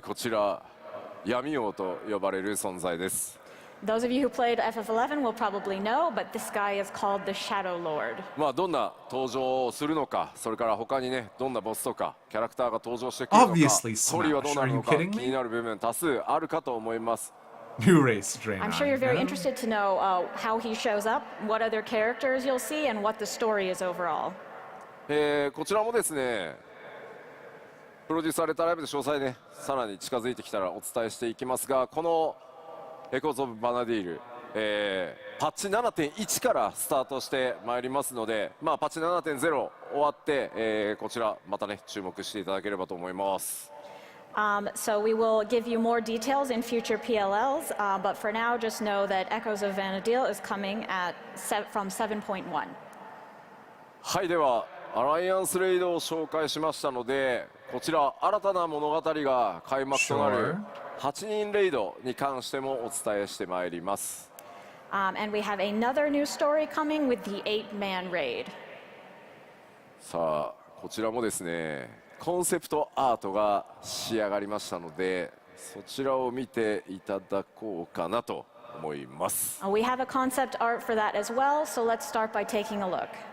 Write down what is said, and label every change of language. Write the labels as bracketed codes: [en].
[ja] こちら闇王と呼ばれる存在です。 [en] Those of you who played FF11 will probably know, but this guy is called the Shadow Lord. [ja] どんな登場をするのか、それから他にね、どんなボスとかキャラクターが登場してくるのか、 [en] Obviously [ja] ストーリーはどうなるのか [en] Smash. Are you kidding me? [ja] 気になる部分多数あるかと思います。 [en] New race drain. I'm sure you're very interested to know how he shows up, what other characters you'll see, and what the story is overall. [ja] こちらもですね、プロデュースされたライブで詳細ね、さらに近づいてきたらお伝えしていきますが、このエコーズ・オブ・バナディール、パッチ 7.1 からスタートしてまいりますので、パッチ 7.0 終わって、こちらまたね注目していただければと思います。 [en] So we will give you more details in future PLLs, but for now, just know that Echoes of Vanadil is coming from 7.1. [ja] はい、ではアライアンスレイドを紹介しましたので、こちら新たな物語が開幕となる8人レイドに関してもお伝えしてまいります。 [en] And we have another new story coming with the 8-man raid. [ja] さあ、こちらもですね、コンセプトアートが仕上がりましたので、そちらを見ていただこうかなと思います。 [en] We have a concept art for that as well, so let's start by taking a look.